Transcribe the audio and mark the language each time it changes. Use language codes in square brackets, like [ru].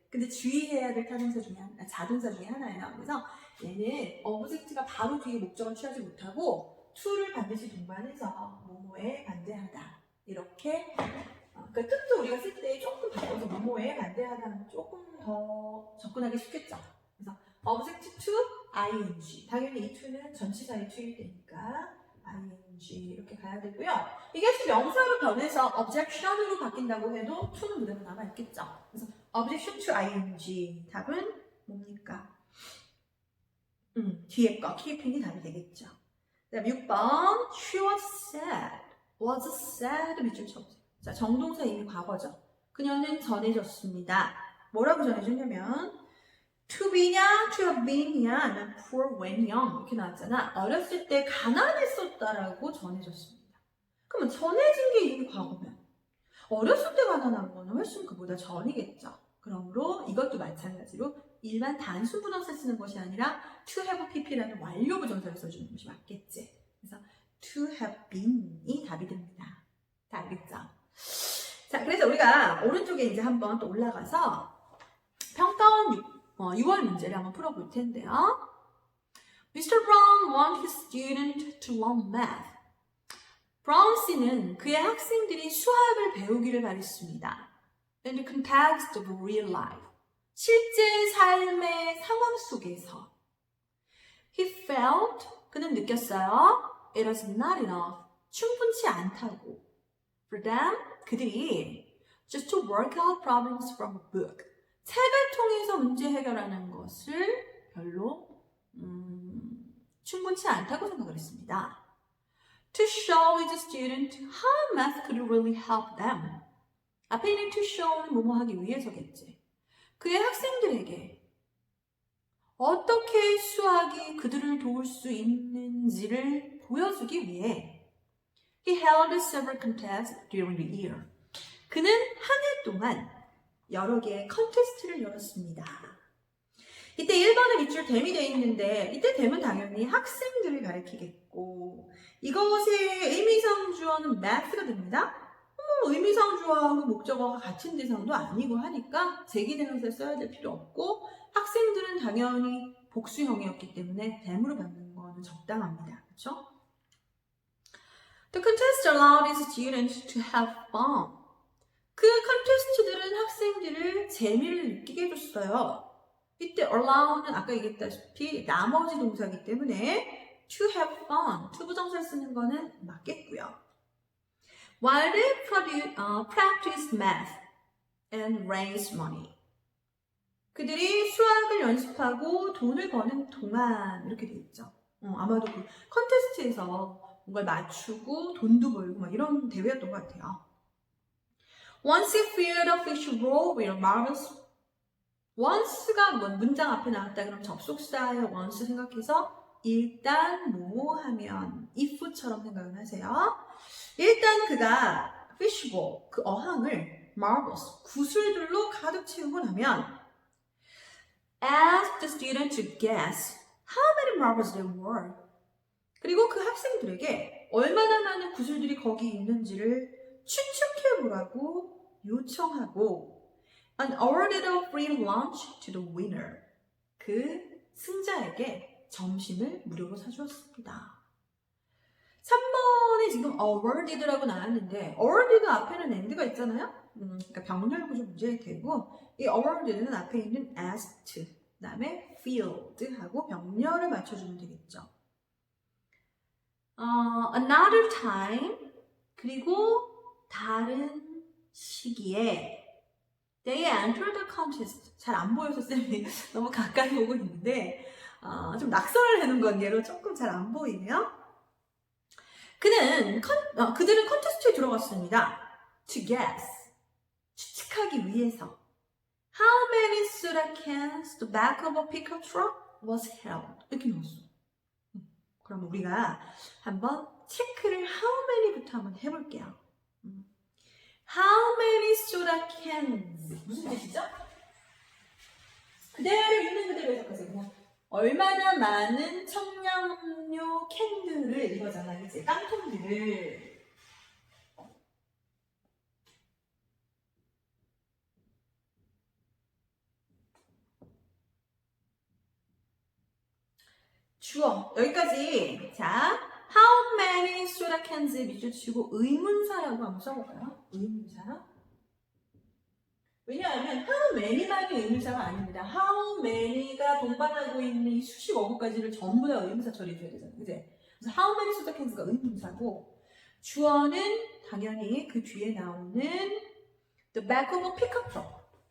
[ko] 근데 주의해야 될 타동사 중에 자동사 중에 하나예요. 그래서 얘는 object가 바로 뒤에 목적을 취하지 못하고 to를 반드시 동반해서 뭐뭐에 반대하다. 이렇게 그러니까 뜻도 우리가 쓸 때 조금 바꿔서 뭐뭐에 반대하다는 조금 더 접근하기 쉽겠죠. [en] 그래서 object to ing. [ko] 당연히 이 to는 전치사의 to일 테니까 ing 이렇게 가야 되고요. 이게 혹시 명사로 변해서 objection으로 바뀐다고 해도 to는 그대로 남아있겠죠. [en] 그래서 objection to ing. [ko] 답은 뭡니까? 뒤에 거 keeping이 답이 되겠죠. [en] 자, 6번 she was sad. [ko] was sad 밑줄 쳐보세요. 자, 정동사 이미 과거죠. 그녀는 전해졌습니다. 뭐라고 전해줬냐면 to be냐, to have been이냐, 아니면 poor when young 이렇게 나왔잖아. 어렸을 때 가난했었다라고 전해졌습니다. 그러면 전해진 게 이미 과거면 어렸을 때 가난한 거는 훨씬 그보다 전이겠죠. 그러므로 이것도 마찬가지로 일반 단순 부정사 쓰는 것이 아니라 to have pp라는 완료 부정사를 써주는 것이 맞겠지. 그래서 to have been이 답이 됩니다. 다 알겠죠? 자, 그래서 우리가 오른쪽에 이제 한번 또 올라가서 평가원 6월 문제를 한번 풀어볼 텐데요. [en] Mr. Brown wants his student to learn math. [ko] 브라운 씨는 그의 학생들이 수학을 배우기를 바랬습니다. [en] In the context of real life. [ko] 실제 삶의 상황 속에서. [en] He felt, 그는 느꼈어요. It was not enough. 충분치 않다고. For them, 그들이 just to work out problems from a book. [ko] 책을 통해서 문제 해결하는 것을 별로 충분치 않다고 생각을 했습니다. [en] To show his student how math could really help them. [ko] 앞에 있는 to show는 뭐뭐 하기 위해서겠지. 그의 학생들에게 어떻게 수학이 그들을 도울 수 있는지를 보여주기 위해 He held several contests during the year. 그는 한 해 동안 여러 개의 컨테스트를 열었습니다. 이때 1번에 밑줄 댐이 되어 있는데 이때 댐은 당연히 학생들을 가리키겠고 이것의 의미상 주어는 math가 됩니다. 의미상 주어하고 목적어가 같은 대상도 아니고 하니까 제기대명사를 써야 될 필요 없고 학생들은 당연히 복수형이었기 때문에 댐으로 받는 거는 적당합니다. 그렇죠? [en] The contest allowed his students to have fun. [ko] 그 컨테스트들은 학생들을 재미를 느끼게 해줬어요. 이때 allow는 아까 얘기했다시피 나머지 동사이기 때문에 to have fun, to 부정사 쓰는 거는 맞겠고요. [en] While they practiced math and raised money. [ko] 그들이 수학을 연습하고 돈을 버는 동안 이렇게 돼 있죠. 아마도 그 컨테스트에서 뭔가를 맞추고 돈도 벌고 막 이런 대회였던 것 같아요. [en] Once he feared a fish roll with marbles. [ko] once가 문장 앞에 나왔다 그러면 접속사의 once 생각해서 일단 뭐 하면 if처럼 생각을 하세요. 일단 그가 fish roll 그 어항을 marbles 구슬들로 가득 채우고 나면 asked the student to guess how many marbles there were. 그리고 그 학생들에게 얼마나 많은 구슬들이 거기 있는지를 추측해보라고 요청하고 and awarded a free lunch to the winner. 그 승자에게 점심을 무료로 사주었습니다. 3번에 지금 awarded라고 나왔는데 awarded 앞에는 and가 있잖아요. 그러니까 병렬 구조 문제일 테고 이 awarded는 앞에 있는 asked 그 다음에 field하고 병렬을 맞춰주면 되겠죠. [en] Another time 그리고 다른 시기에 They entered the contest. [ko] 잘 안 보여서 쌤이 너무 가까이 보고 있는데 좀 낙서를 해놓은 관계로 조금 잘 안 보이네요. 그들은 컨테스트에 들어갔습니다. [en] To guess. 추측하기 위해서. How many soda cans the back of a pickup truck was held? [ko] 이렇게 나왔어. 그럼 우리가 한번 체크를 how many부터 한번 해볼게요. [en] How many soda cans? 무슨 뜻이죠? [ko] 그대로 있는 그대로 해석하세요. 그냥 얼마나 많은 청량음료 캔들을 이거잖아, 그치? 깡통들을. 주어 여기까지. 자, How many soda cans 에 밑줄 치고 의문사라고 한번 써볼까요? 의문사. 왜냐하면 how many만이 의문사가 아닙니다. how many가 동반하고 있는 이 수식 어구까지를 전부 다 의문사 처리해줘야 되잖아요. 그제? 그래서 how many soda cans가 의문사고 주어는 당연히 그 뒤에 나오는 the back of a pickup truck.